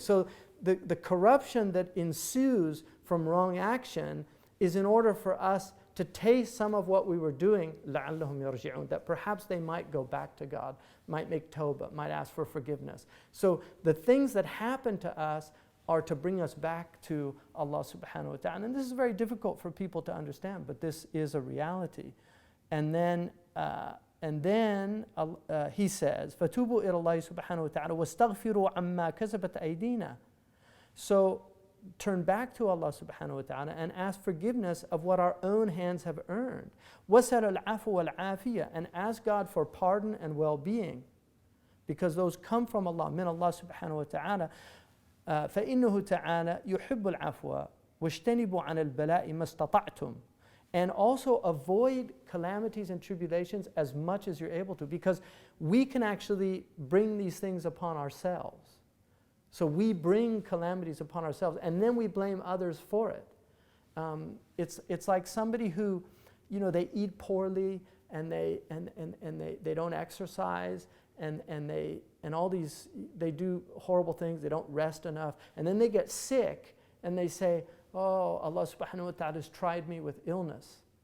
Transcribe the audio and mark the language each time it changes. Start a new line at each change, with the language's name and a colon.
English: So the corruption that ensues from wrong action is in order for us to taste some of what we were doing,
Arabic: لَعَلَّهُمْ يَرْجِعُونَ,
English: that perhaps they might go back to God, might make tawbah, might ask for forgiveness. So the things that happen to us are to bring us back to Allah subhanahu wa ta'ala. And this is very difficult for people to understand, but this is a reality. And then he says,
Arabic: فَتُوبُوا إِلَى اللَّهِ سُبْحَانَهُ وَتَعَالَى وَاسْتَغْفِرُوا عَمَّا كَسَبَتْ أَيْدِينَا.
English: So turn back to Allah subhanahu wa ta'ala and ask forgiveness of what our own hands have earned.
Arabic: وَسَلَ الْعَفُوَ وَالْعَافِيَةَ,
English: and ask God for pardon and well-being. because those come from Allah, min Allah subhanahu wa ta'ala.
Arabic: فإنه تعالى يحب العفو واجتنبوا عن البلاء ما استطعتم.
English: And also avoid calamities and tribulations as much as you're able to, because we can actually bring these things upon ourselves. So we bring calamities upon ourselves, and then we blame others for it. It's like somebody who, they eat poorly, and they don't exercise, and all these, they do horrible things, they don't rest enough, and then they get sick, and they say, oh, Allah subhanahu wa ta'ala has tried me with illness.